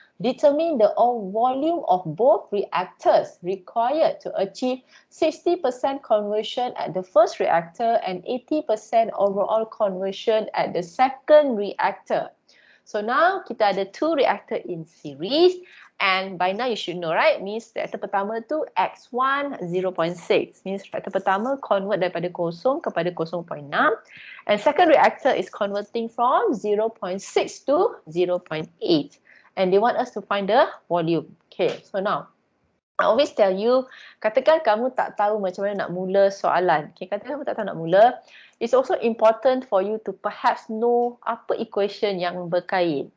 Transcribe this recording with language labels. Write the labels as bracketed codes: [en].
[en] Determine the volume of both reactors required to achieve 60% conversion at the first reactor and 80% overall conversion at the second reactor. So now [ms] kita ada [en] 2 reactor in series And by now you should know, right? [ms] Means reaktor pertama tu X1 0.6. Means reaktor pertama convert daripada kosong kepada 0.6. [en] And second reactor is converting from 0.6 to 0.8. And they want us to find the volume. Okay, so now I always tell you, [ms] katakan kamu tak tahu macam mana nak mula soalan. [en] Okay, [ms] katakan kamu tak tahu nak mula. [en] It's also important for you to perhaps know apa equation [ms] yang berkait.